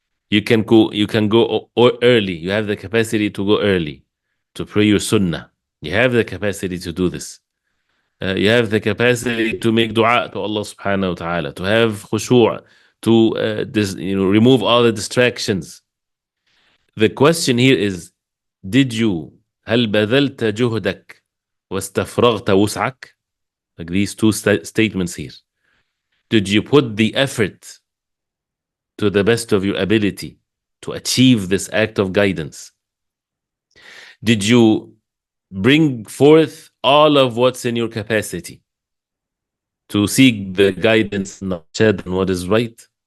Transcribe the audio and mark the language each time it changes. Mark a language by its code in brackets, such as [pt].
[en] You can go early. You have the capacity to go early to pray your sunnah. You have the capacity to do this. You have the capacity to make dua to Allah subhanahu wa ta'ala, to have khushu', to remove all the distractions. The question here is, [ar] هل بذلت جهدك واستفرغت وسعك? [en] Like these two statements here. Did you put the effort to the best of your ability to achieve this act of guidance? Did you bring forth all of what's in your capacity to seek the guidance and what is right?